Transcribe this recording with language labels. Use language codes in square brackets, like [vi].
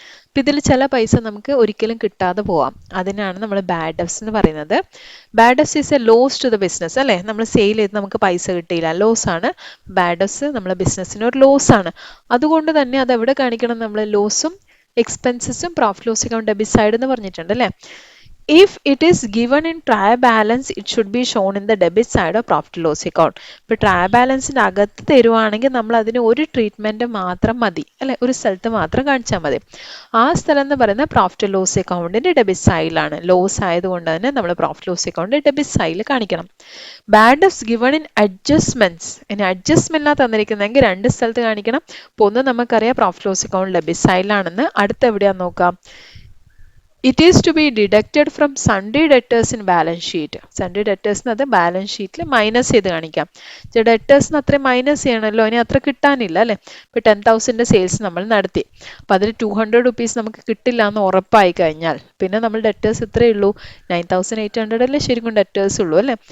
[ml] അപ്പം ഇതിൽ ചില പൈസ നമുക്ക് ഒരിക്കലും കിട്ടാതെ പോവാം, അതിനാണ് നമ്മൾ ബാഡ് ഡെബ്റ്റ്സ് എന്ന് പറയുന്നത്. [en] bad debts is a loss to the business [ml] അല്ലേ. നമ്മൾ സെയിൽ ചെയ്ത് നമുക്ക് പൈസ കിട്ടിയില്ല, ലോസ് ആണ്. ബാഡ് ഡെബ്റ്റ്സ് നമ്മളെ ബിസിനസ്സിന് ഒരു ലോസ് ആണ്. അതുകൊണ്ട് തന്നെ അത് എവിടെ കാണിക്കണം? നമ്മൾ ലോസും എക്സ്പെൻസസും profit loss account debit side എന്ന് പറഞ്ഞിട്ടുണ്ട് അല്ലേ. [en] If it is given in trial balance, it should be shown in the debit side of profit loss account. [ml] ഇപ്പോൾ ട്രയൽ ബാലൻസിൻ്റെ അകത്ത് തരുവാണെങ്കിൽ നമ്മൾ അതിന് ഒരു ട്രീറ്റ്മെൻറ്റ് മാത്രം മതി അല്ലെ, ഒരു സ്ഥലത്ത് മാത്രം കാണിച്ചാൽ മതി. ആ സ്ഥലം എന്ന് പറയുന്നത് പ്രോഫിറ്റ് ലോസ് അക്കൗണ്ടിൻ്റെ ഡെബിറ്റ് സൈഡിലാണ്. ലോസ് ആയതുകൊണ്ട് തന്നെ നമ്മൾ പ്രോഫിറ്റ് ലോസ് അക്കൗണ്ട് ഡെബിറ്റ് സൈഡിൽ കാണിക്കണം. [en] bad debts given in adjustments, [ml] ഇനി അഡ്ജസ്റ്റ്മെൻറ്റിലാണ് തന്നിരിക്കുന്നതെങ്കിൽ രണ്ട് സ്ഥലത്ത് കാണിക്കണം. ഇപ്പോൾ ഒന്ന് നമുക്കറിയാം പ്രോഫിറ്റ് ലോസ് അക്കൗണ്ട് ഡെബിറ്റ് സൈഡിലാണെന്ന്, അടുത്ത് എവിടെയാണെന്ന് നോക്കാം. [en] It is to be deducted from sundry debtors in balance sheet. [ml] Sundry debtors അത് ബാലൻസ് ഷീറ്റിൽ മൈനസ് ചെയ്ത് കാണിക്കാം. ഡെറ്റേഴ്സിന് അത്രയും മൈനസ് ചെയ്യണമല്ലോ, ഇനി അത്ര കിട്ടാനില്ല അല്ലേ. ഇപ്പോൾ 10,000 സെയിൽസ് നമ്മൾ നടത്തി, അപ്പോൾ അതിൽ 200 റുപ്പീസ് നമുക്ക് കിട്ടില്ല എന്ന് ഉറപ്പായി കഴിഞ്ഞാൽ പിന്നെ നമ്മൾ ഡെറ്റേഴ്സ് ഇത്രയേ ഉള്ളൂ, 9,800 അല്ലേ ശരിക്കും ഡെറ്റേഴ്സ് ഉള്ളൂ അല്ലേ.